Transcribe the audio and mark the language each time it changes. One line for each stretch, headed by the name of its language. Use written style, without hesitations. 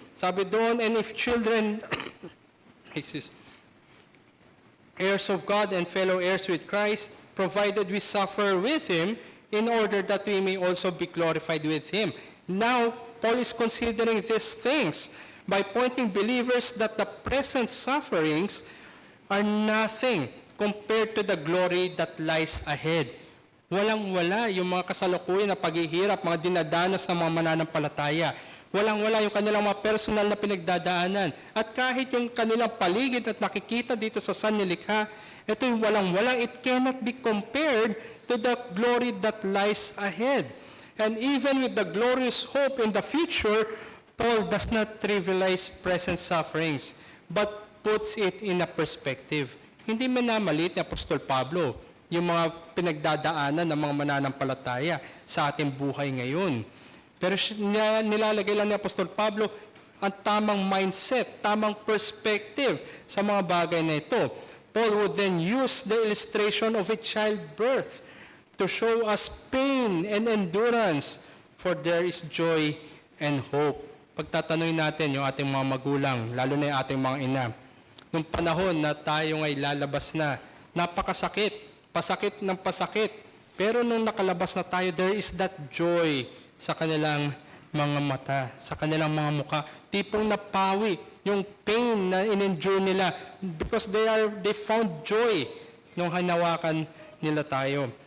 Filipino: Sabi doon,
English: "And if children, heirs of God and fellow heirs with Christ, provided we suffer with Him, in order that we may also be glorified with Him." Now, Paul is considering these things by pointing believers that the present sufferings are nothing compared to the glory that lies ahead.
Filipino: Walang-wala yung mga kasalukuyan na paghihirap, mga dinadanas ng mga mananampalataya. Walang-wala yung kanilang mga personal na pinagdadaanan. At kahit yung kanilang paligid at nakikita dito sa sanlilikha, ito yung walang-walang,
English: it cannot be compared to the glory that lies ahead. And even with the glorious hope in the future, Paul does not trivialize present sufferings, but puts it in a perspective.
Filipino: Hindi minamalit ni Apostol Pablo yung mga pinagdadaanan ng mga mananampalataya sa ating buhay ngayon. Pero nilalagay lang ni Apostol Pablo ang tamang mindset, tamang perspective sa mga bagay na ito.
English: Paul would then use the illustration of a childbirth to show us pain and endurance, for there is joy and hope.
Filipino: Pagtatanungin natin yung ating mga magulang, lalo na yung ating mga ina, nung panahon na tayo ay lalabas na, napakasakit, pasakit ng pasakit, pero nung nakalabas na tayo,
English: there is that joy
Filipino: sa kanilang mga mata, sa kanilang mga mukha, tipong napawi yung pain na in-endure nila
English: because they found joy
Filipino: nung hanawakan nila tayo.